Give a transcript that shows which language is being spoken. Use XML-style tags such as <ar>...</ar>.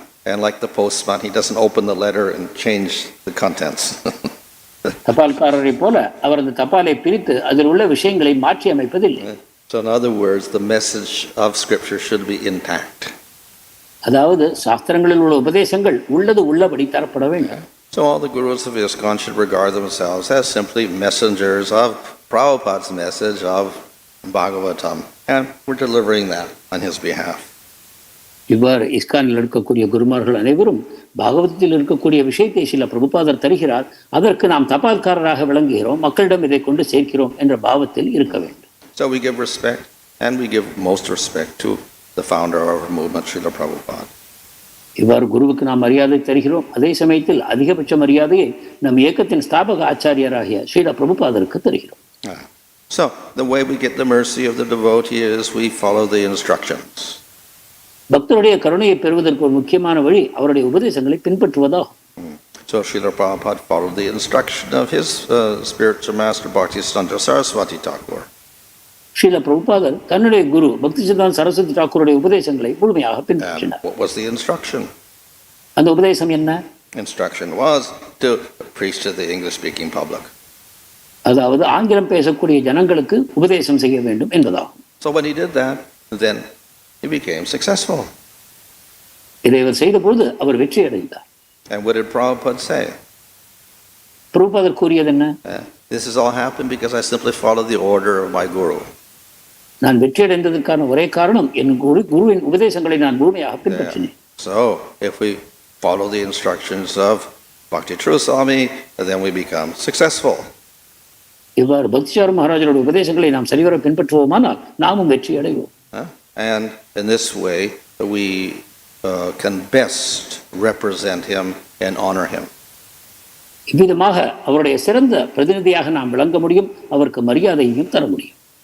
<en>And like the postman, he doesn't open the letter and change the contents.</en> <ta>தபால்காரரை போல அவர் அந்த தபாலை பிரித்து அதில் உள்ள விஷயங்களை மாற்றி அமைப்பதில்லை.</ta> <en>So in other words, the message of scripture should be intact.</en> <ta>அதாவது சாஸ்திரங்களில் உள்ள உபதேசங்கள் உள்ளது உள்ளபடி தரப்பட வேண்டும்.</ta> <en>So all the gurus of ISKCON should regard themselves as simply messengers of Prabhupada's message of Bhagavatam, and we're delivering that on his behalf.</en> <ta>இவ்வாறு இஸ்கானில் இருக்கக்கூடிய குருமார்கள் அனைவரும் பாகவதத்தில் இருக்கக்கூடிய விஷயத்தை சில பிரபுபாதர் தருகிறார், அதற்கு நாம் தபால்காரராக விளங்குகிறோம், மக்களிடம் இதை கொண்டு சேர்க்கிறோம் என்ற பாவத்தில் இருக்க வேண்டும்.</ta> <en>So we give respect, and we give most respect to the founder of our movement, Srila Prabhupada.</en> <ta>இவ்வாறு குருவுக்கு நாம் மரியாதை தருகிறோம், அதே சமயத்தில் அதிகபட்ச மரியாதையை நம் இயக்கத்தின் ஸ்தாபக ஆச்சாரியராகிய ஸ்ரீல பிரபுபாதருக்கு தருகிறோம்.</ta> <en>So the way we get the mercy of the devotee is we follow the instructions.</en> <ta>பக்தருடைய கருணையை பெறுவதற்கு ஒரு முக்கியமான வழி அவருடைய உபதேசங்களை பின்பற்றுவதாகும்.</ta> <en>So Srila Prabhupada followed the instruction of his spiritual master Bhaktisiddhanta Saraswati Thakur.</en> <ta>Srila பிரபுபாதர் தன்னுடைய குரு பக்திசித்தாந்த சரஸ்வதி தாக்கூருடைய உபதேசங்களை முழுமையாக பின்பற்றினார்.</ta> <en>What was the instruction?</en> <ta>அந்த உபதேசம் என்ன?</ta> <en>Instruction was to preach to the English-speaking public.</en> <ta>அதாவது ஆங்கிலம் பேசக்கூடிய ஜனங்களுக்கு உபதேசம் செய்ய வேண்டும் என்பதாகும்.</ta> <en>So when he did that, then he became successful.</en> <ta>இதை அவர் செய்த பொழுது அவர் வெற்றி அடைந்தார்.</ta> <en>And what did Prabhupada say?</en> <ta>பிரபுபாதர் கூறியது என்ன?</ta> <en>This has all happened because I simply followed the order of my guru.</en> <ta>நான் வெற்றியடைந்ததற்கான ஒரே காரணம் என் குருவின் உபதேசங்களை நான் முழுமையாக பின்பற்றினேன்.</ta> <en>So, if we follow the instructions of Bhakti True Swami, then we become successful.</en> <ta>இவ்வாறு பக்திசார மகாராஜரோட உபதேசங்களை நாம் சரிவர பின்பற்றுவோமானால் நாமும் வெற்றி அடைவோம்.</ta> <en>And in this way, we can best represent him and honor him.</en> <ta>இவ்விதமாக அவருடைய சிறந்த பிரதிநிதியாக நாம் விளங்க முடியும், அவருக்கு மரியாதையையும் தர முடியும்.</ta>